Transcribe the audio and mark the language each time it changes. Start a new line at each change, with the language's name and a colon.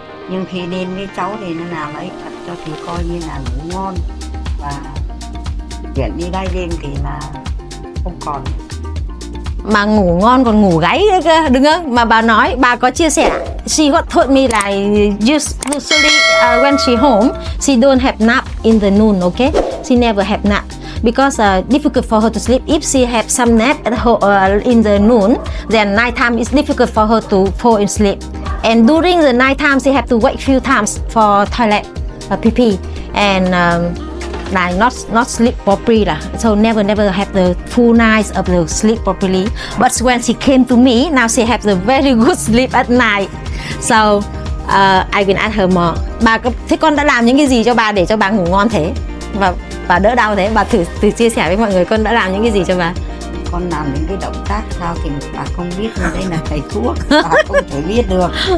Vietnamese: Nhưng khi lên với cháu thì nó làm ấy thật cho thì coi như là ngủ ngon, và chuyển đi đây đêm thì là không còn. Mà ngủ ngon còn ngủ gáy nữa cơ, đúng không? Mà bà nói, bà có chia sẻ,
English: she got told me like usually when she home, she don't have nap in the noon, okay? She never have nap because difficult for her to sleep. If she have some nap at home, in the noon, then night time is difficult for her to fall in sleep. And during the night time, she have to wait few times for toilet, pee, and like not sleep properly lah. So never have the full nights of the sleep properly. But when she came to me, now she have the very good sleep at night. So I will ask her more.
Vietnamese: Thế con đã làm những cái gì cho bà để cho bà ngủ ngon thế và đỡ đau thế? Bà thử chia sẻ với mọi người con đã làm những cái gì cho bà. Con làm những cái động tác sao thì bà không biết, nhưng đây là thầy thuốc, bà không thể biết được.